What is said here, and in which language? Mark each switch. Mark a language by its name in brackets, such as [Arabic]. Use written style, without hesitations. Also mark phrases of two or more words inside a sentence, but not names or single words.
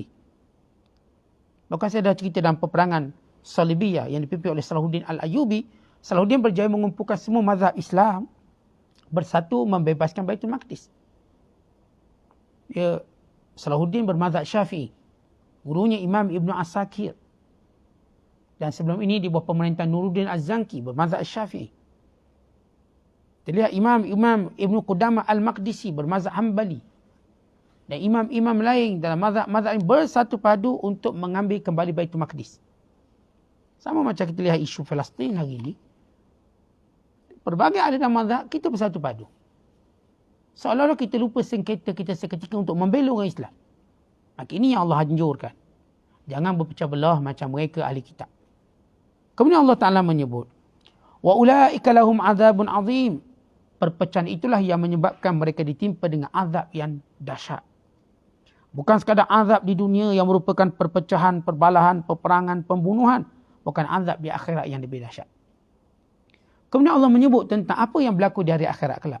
[Malay] Bahkan saya dah cerita dalam peperangan Salibiyah yang dipimpin oleh Salahuddin Al-Ayyubi. Salahuddin berjaya mengumpulkan semua mazhab Islam bersatu membebaskan Baitul Maqdis. Salahuddin bermazhab Syafi'i. Gurunya Imam Ibn Asakir. Dan sebelum ini di bawah pemerintahan Nuruddin Az-Zanki bermazhab Syafi'i. Terlihat Imam Ibn Qudamah Al-Maqdisi bermazhab Hanbali. Dan imam-imam lain dalam mazhab ini bersatu padu untuk mengambil kembali Baitul Maqdis. Sama macam kita lihat isu Palestin hari ini. Berbagai aliran mazhab kita bersatu padu. Seolah-olah kita lupa sengketa kita seketika untuk membela orang Islam. Maka ini yang Allah anjurkan. Jangan berpecah belah macam mereka ahli kitab. Kemudian Allah Ta'ala menyebut, [Arabic] وأولئك لهم عذاب عظيم. [Malay] Perpecahan itulah yang menyebabkan mereka ditimpa dengan azab yang dahsyat. Bukan sekadar azab di dunia yang merupakan perpecahan, perbalahan, peperangan, pembunuhan. Bukan azab di akhirat yang lebih dahsyat. Kemudian Allah menyebut tentang apa yang berlaku di hari akhirat kelak.